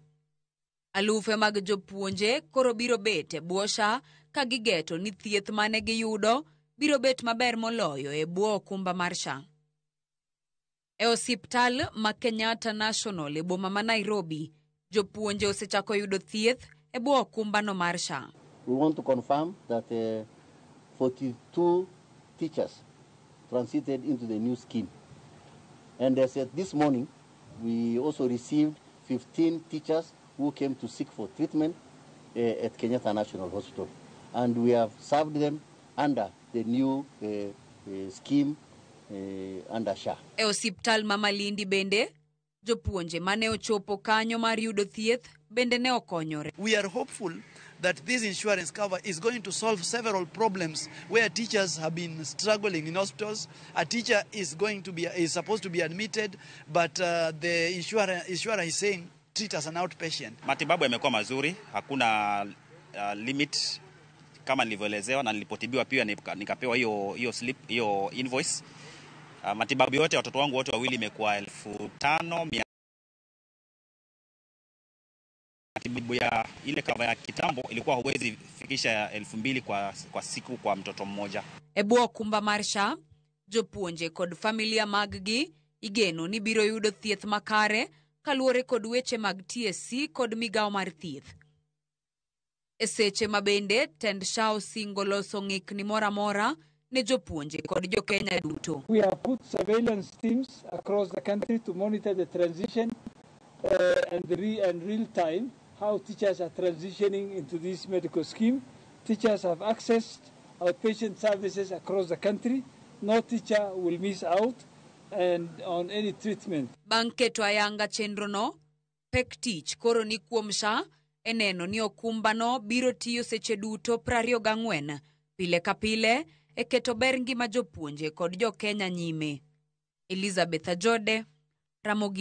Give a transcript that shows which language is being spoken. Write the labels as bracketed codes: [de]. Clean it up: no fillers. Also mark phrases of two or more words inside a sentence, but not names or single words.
[luo] Alufe mag jopuonje koro biro bet e bwo SHA ka gigeto ni thieth mane giyudo biro bet maber moloyo e bwo okumba mar SHA. E osiptal ma Kenyatta National e boma ma Nairobi, jopuonje osechako yudo thieth e bwo okumba no mar SHA. [en] We want to confirm that 42 teachers transited into the new scheme. And as at this morning, we also received 15 teachers who came to seek for treatment at Kenyatta National Hospital. And we have served them under the new scheme under SHA. [luo] E osiptal ma Malindi bende, jopuonje mane ochopo kanyo mar yudo thieth bende ne okonyore. [en] We are hopeful that this insurance cover is going to solve several problems where teachers have been struggling in hospitals. A teacher is supposed to be admitted, but the insurer is saying treat as an outpatient. [sw] Matibabu yamekuwa mazuri, hakuna limit kama nilivyoelezewa na nilipotibiwa pia nikapewa hiyo slip, hiyo invoice. Matibabu yote watoto wangu wote wawili imekuwa 5,000. Matibabu ya ile kava ya kitambo ilikuwa huwezi fikisha 2,000 kwa siku kwa mtoto mmoja. [luo] E bwo okumba mar SHA, jopuonje kod familia mag-gi igeno ni biro yudo thieth makare kaluwore kod weche mag TSC kod migawo mar thieth. E seche mabende tend SHA osingo loso ng'ikni mora ne jopuonje kod jo-Kenya duto. [en] We have put surveillance teams across the country to monitor the transition and real time how teachers are transitioning into this medical scheme. Teachers have accessed outpatient services across the country. No teacher will miss out and on any treatment. [luo] Bang' keto ayanga chenrono, pek tich koro ni kuom SHA eneno ni okumbano biro tiyo seche duto 24 pile ka pile e keto ber ngima jopuonje kod jo-Kenya nyime. Elizabeth Ajode, Ramogi